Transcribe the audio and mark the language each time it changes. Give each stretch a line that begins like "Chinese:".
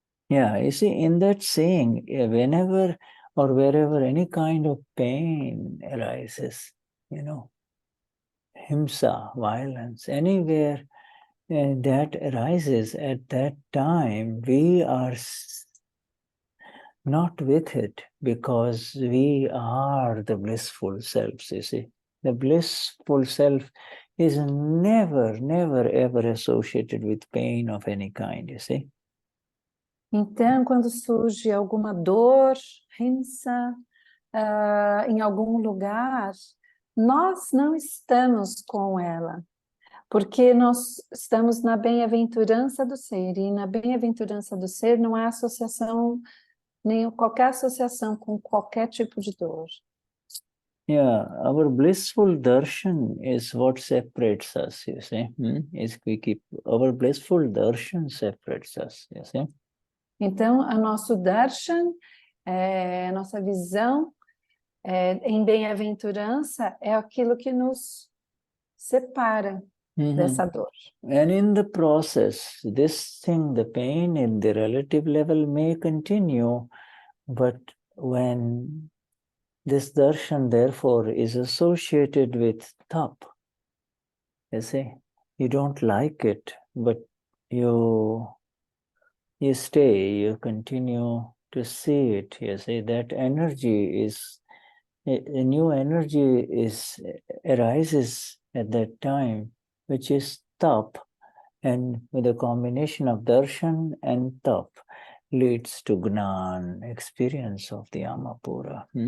English: Yeah, you see, in that saying, whenever or wherever any kind of pain arises, himsa, violence, anywhere that arises at that time, we are not with it because we are the blissful selves, you see. The blissful self is never, never, ever associated with pain of any kind, you see.
Portuguese: Então, quando surge alguma dor, rinsa, em algum lugar, nós não estamos com ela, porque nós estamos na bem-aventurança do ser, e na bem-aventurança do ser não há associação, nem qualquer associação com qualquer tipo de dor.
English: Yeah, our blissful darshan is what separates us, you see. Our blissful darshan separates us, you see.
Portuguese: Então, a nosso darshan, a nossa visão em bem-aventurança é aquilo que nos separa dessa dor.
English: And in the process, this thing, the pain in the relative level may continue, but when this darshan, therefore, is associated with tap, you see, you don't like it, but you stay, you continue to see it, you see, that energy is, a new energy arises at that time, which is tap, and with a combination of darshan and tap leads to Gnan, experience of the Amapura.